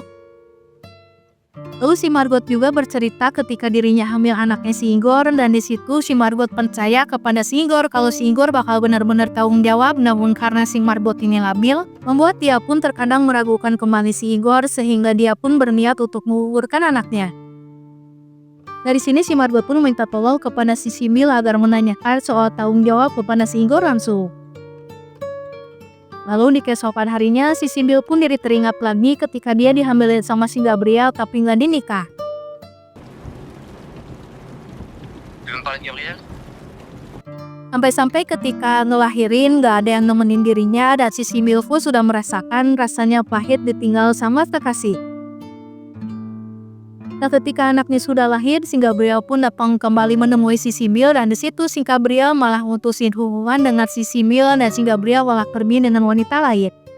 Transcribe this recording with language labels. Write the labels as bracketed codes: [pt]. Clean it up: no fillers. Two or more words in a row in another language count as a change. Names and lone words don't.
[id] Lalu si Margot juga bercerita ketika dirinya hamil anaknya si Igor dan di situ si Margot percaya kepada si Igor kalau si Igor bakal benar-benar tanggung jawab, namun karena si Margot ini labil, membuat dia pun terkadang meragukan kembali si Igor sehingga dia pun berniat untuk menggugurkan anaknya. Dari sini si Margot pun minta tolong kepada si Simbil agar menanyakan soal tanggung jawab kepada si Igor langsung. Lalu di keesokan harinya, si Simbil pun jadi teringat lagi ketika dia dihamilin sama si Gabriel tapi nggak dinikah. [fr] Tu veux me parler de Gabriel? [id] Sampai-sampai ketika ngelahirin nggak ada yang nemenin dirinya dan si Simbil pun sudah merasakan rasanya pahit ditinggal sama kekasih. Dan ketika anaknya sudah lahir, si Gabriel pun datang kembali menemui si Simbil dan di situ si Gabriel malah mutusin hubungan dengan si Simbil dan si Gabriel malah pergi dengan wanita lain.